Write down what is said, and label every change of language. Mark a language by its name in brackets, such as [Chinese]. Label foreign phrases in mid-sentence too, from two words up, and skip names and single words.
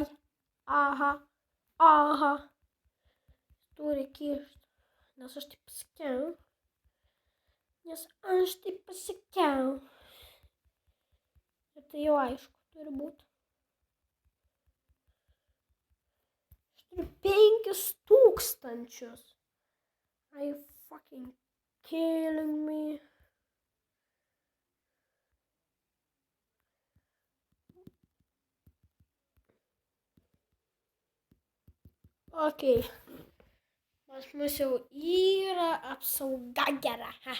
[Lithuanian] Aha. Turi kišt. Nes aš taip pasakiau. Ir tai jau aišku, turi būti. Aš turiu 5000. [English] Are you fucking killing me? Okay. [Lithuanian] Pas mus jau yra apsauga gera.